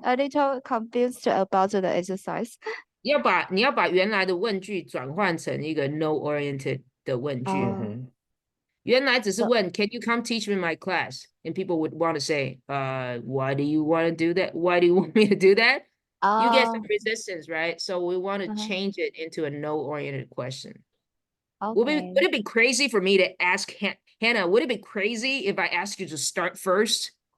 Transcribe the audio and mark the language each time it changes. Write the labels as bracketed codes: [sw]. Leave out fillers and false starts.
[en] a little confused about the exercise. [zh] 你要把原来的问句转换成一个 no-oriented 的问句。原来只是问 [en] Can you come teach me my class? And people would want to say, why do you want to do that? Why do you want me to do that? You get some resistance, right? So we want to change it into a no-oriented question. Okay. Would it be crazy for me to ask Hannah, would it be crazy if I asked you to start first?